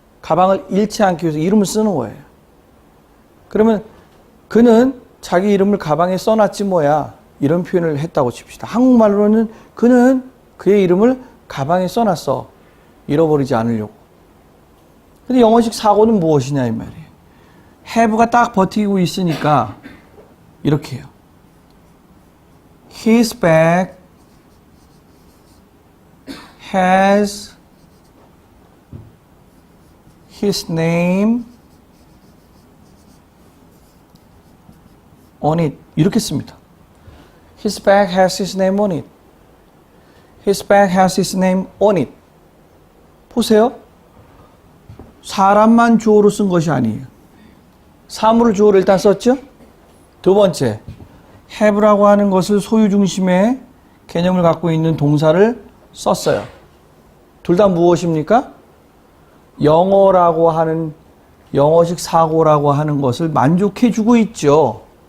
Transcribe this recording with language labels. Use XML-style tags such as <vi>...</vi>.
<ko>가방을 잃지 않기 위해서 이름을 쓰는 거예요. 그러면 그는 자기 이름을 가방에 써놨지 뭐야. 이런 표현을 했다고 칩시다. 한국말로는 그는 그의 이름을 가방에 써놨어. 잃어버리지 않으려고. 근데 영어식 사고는 무엇이냐 이 말이에요. have가 딱 버티고 있으니까 이렇게 해요.</ko> <en>His bag has his name on it.</en> <ko>이렇게 씁니다.</ko> <en>His bag has his name on it. His bag has his name on it.</en> <ko>보세요. 사람만 주어로 쓴 것이 아니에요. 사물을 주어로 일단 썼죠? 두 번째, have라고 하는 것을 소유 중심의 개념을 갖고 있는 동사를 썼어요. 둘 다 무엇입니까? 영어라고 하는, 영어식 사고라고 하는 것을 만족해주고 있죠.</ko>